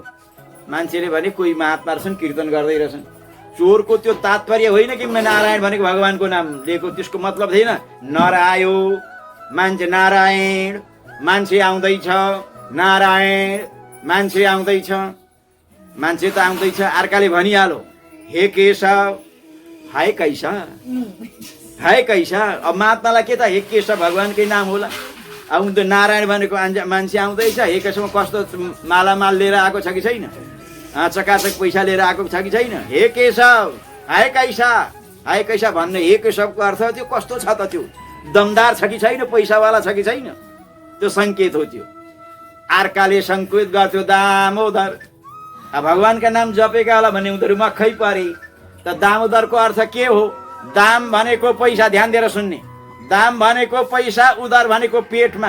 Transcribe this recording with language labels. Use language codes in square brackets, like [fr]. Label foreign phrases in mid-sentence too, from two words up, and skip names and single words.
[ne] मान्छेले भने कोही महात्मा रहेछन् कीर्तन गर्दै रहेछन्। चोरको त्यो तात्पर्य होइन कि नारायण भनेको भगवानको नाम लिएको, त्यसको मतलब थिएन। नर आयो, मान्छे नारायण, मान्छे आउँदैछ नारायण, मान्छे आउँदैछ, मान्छे त आउँदैछ। अर्काले भनिहाल्यो हे केशव [hi] हाय कैसा, हाय कैसा। [ne] अब महात्मालाई के त हे केशव भगवानकै नाम होला। अब त्यो नारायण भनेको मान्छे आउँदैछ, हे केशवमा कस्तो मालामाल लिएर आएको छ कि छैन, चकाचक पैसा लिएर आएको छ कि छैन। हे केशव [hi] हाय कैसा, हाय कैसा [ne] भन्ने हे केशवको अर्थ त्यो कस्तो छ त, त्यो दमदार छ कि छैन, पैसावाला छ कि छैन, त्यो सङ्केत हो। त्यो अर्काले सङ्केत गर्थ्यो दामोदर। अब भगवानका नाम जपेका होला भन्ने उनीहरू मक्खै परे। त दामोदरको अर्थ के हो? दाम भनेको पैसा, ध्यान दिएर सुन्ने। दाम भनेको पैसा, उदर भनेको पेटमा।